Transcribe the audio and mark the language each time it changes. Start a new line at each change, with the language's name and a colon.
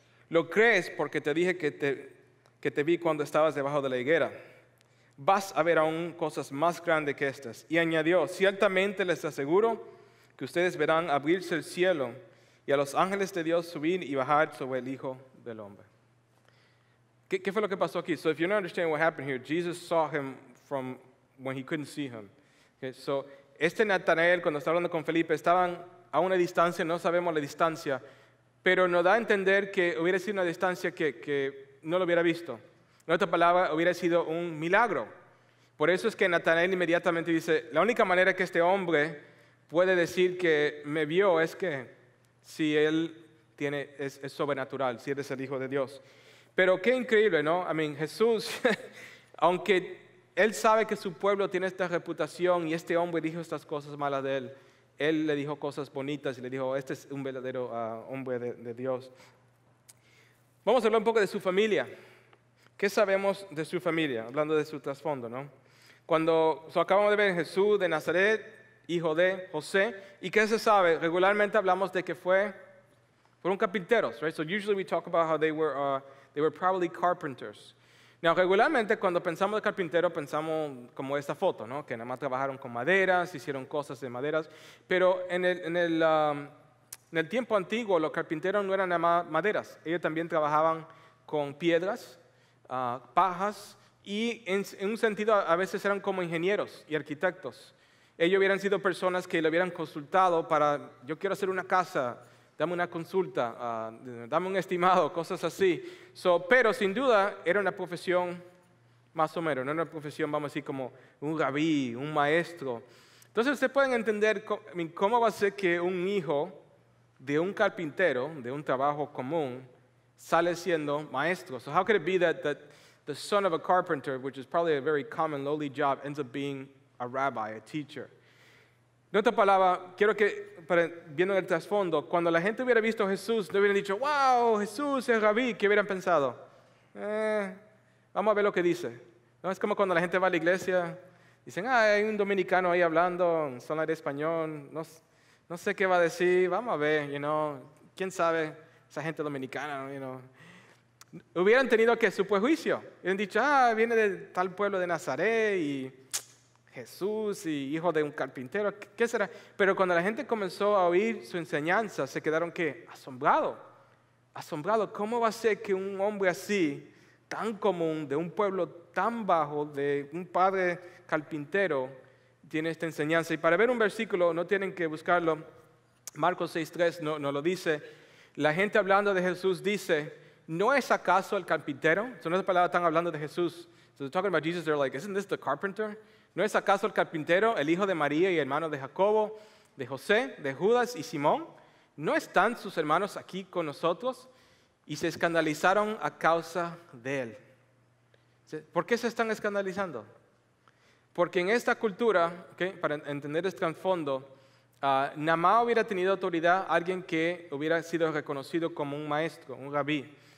Spanish: Lo crees porque te dije que te vi cuando estabas debajo de la higuera. Vas a ver aún cosas más grandes que estas. Y añadió, ciertamente les aseguro que ustedes verán abrirse el cielo y a los ángeles de Dios subir y bajar sobre el Hijo del Hombre. ¿Qué fue lo que pasó aquí?
English: So if you don't understand what happened here, Jesus saw him from when he couldn't see him.
Spanish: Okay, so Natanael, cuando está hablando con Felipe, estaban a una distancia, no sabemos la distancia, pero nos da a entender que hubiera sido una distancia que no lo hubiera visto. En otra palabra, hubiera sido un milagro. Por eso es que Natanael inmediatamente dice, la única manera que este hombre puede decir que me vio es que si Él es sobrenatural, si Él es el Hijo de Dios. Pero qué increíble, ¿no? Jesús, aunque Él sabe que su pueblo tiene esta reputación y este hombre dijo estas cosas malas de Él, Él le dijo cosas bonitas y le dijo, este es un verdadero hombre de Dios. Vamos a hablar un poco de su familia. ¿Qué sabemos de su familia? Hablando de su trasfondo, ¿no? Cuando acabamos de ver Jesús de Nazaret, hijo de José, ¿y qué se sabe? Regularmente hablamos de que fueron carpinteros,
English: right? So usually we talk about how they were probably carpenters.
Spanish: Now, regularmente cuando pensamos de carpintero pensamos como esta foto, ¿no? Que nada más trabajaron con maderas, hicieron cosas de maderas, pero en el tiempo antiguo los carpinteros no eran nada más maderas, ellos también trabajaban con piedras, pajas, y en un sentido a veces eran como ingenieros y arquitectos. Ellos hubieran sido personas que le hubieran consultado para, yo quiero hacer una casa, dame una consulta, dame un estimado, cosas así. Pero sin duda era una profesión más o menos, no era una profesión, vamos a decir, como un rabí, un maestro. Entonces ustedes pueden entender cómo va a ser que un hijo de un carpintero, de un trabajo común, sale siendo maestro.
English: So how could it be that the son of a carpenter, which is probably a very common lowly job, ends up being a rabbi, a teacher?
Spanish: En otra palabra, quiero que, viendo el trasfondo, cuando la gente hubiera visto a Jesús, no hubieran dicho, wow, Jesús es rabí, ¿qué hubieran pensado? Vamos a ver lo que dice. ¿No? Es como cuando la gente va a la iglesia, dicen, hay un dominicano ahí hablando en zona de español, no sé qué va a decir, vamos a ver, quién sabe, esa gente dominicana, Hubieran tenido que su prejuicio, hubieran dicho, viene de tal pueblo de Nazaret y Jesús y hijo de un carpintero, ¿qué será? Pero cuando la gente comenzó a oír su enseñanza, se quedaron ¿qué? Asombrados. ¿Cómo va a ser que un hombre así, tan común, de un pueblo tan bajo, de un padre carpintero, tiene esta enseñanza? Y para ver un versículo, no tienen que buscarlo, Marcos 6:3 no lo dice. La gente hablando de Jesús dice, ¿no es acaso el carpintero? Son esas palabras están hablando de Jesús.
English: So they're talking about Jesus, they're like, isn't this the carpenter?
Spanish: ¿No es acaso el carpintero, el hijo de María y hermano de Jacobo, de José, de Judas y Simón? ¿No están sus hermanos aquí con nosotros? Y se escandalizaron a causa de él. ¿Por qué se están escandalizando? Porque en esta cultura, para entender este trasfondo, nada más hubiera tenido autoridad alguien que hubiera sido reconocido como un maestro, un rabí.